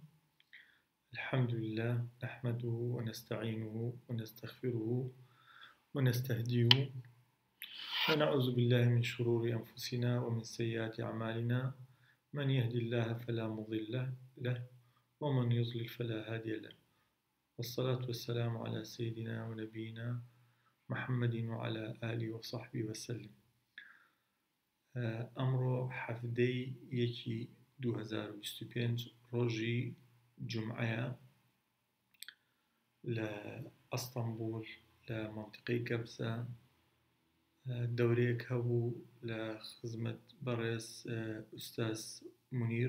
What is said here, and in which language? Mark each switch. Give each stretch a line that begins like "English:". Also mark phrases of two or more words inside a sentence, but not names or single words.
Arabic: الحمد لله نحمده ونستعينه ونستغفره ونستهديه ونعوذ بالله من شرور أنفسنا ومن سيئات أعمالنا. من يهدي الله فلا مضل له ومن يضلل فلا هادي له، والصلاة والسلام على سيدنا ونبينا محمد وعلى آله وصحبه وسلم.
Central Kurdish: ئەمڕۆ حەفتەی 2025 ڕۆژی جومعەیە لە ئەستەمبول لە مەنتیقەی گەبزە دەورەیەک هەبوو لە خزمەت بەڕێز ئوستاز مونیر.